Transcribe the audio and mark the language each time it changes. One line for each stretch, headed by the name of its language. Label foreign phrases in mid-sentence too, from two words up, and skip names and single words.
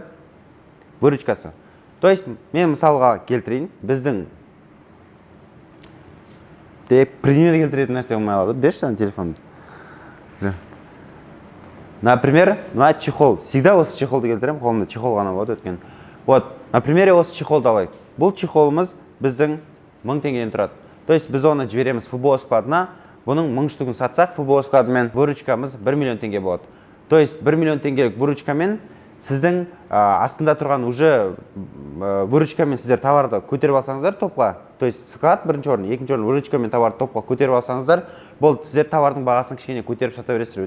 Kazakh: Выручкасы.
Russian: То есть
Kazakh: мен мысалға келтірейін, біздің пример келтіретін нәрсе болмай қалады. Берші телефонды. Например, мына чехол. Всегда осы чехолды келтіремін, қолымда чехол ғана болады өткен.
Russian: Вот, на примере
Kazakh: осы чехолды алайық. Бұл чехолымыз біздің 1000 теңгеден тұрады.
Russian: То есть
Kazakh: біз оны жібереміз ФБО складына, бұның 1000 штугын сатсақ, ФБО складымен выручкамыз 1 миллион теңге болады.
Russian: То есть
Kazakh: 1 миллион теңгелік выручкамен сіздің астында тұрған уже выручкамен сіздер товарды көтеріп алсаңыздар топқа,
Russian: то есть
Kazakh: склад бірінші орын, екінші орын выручкамен товарды топқа көтеріп алсаңыздар, бұл сіздер товардың бағасын кішкене көтеріп сата бересіздер.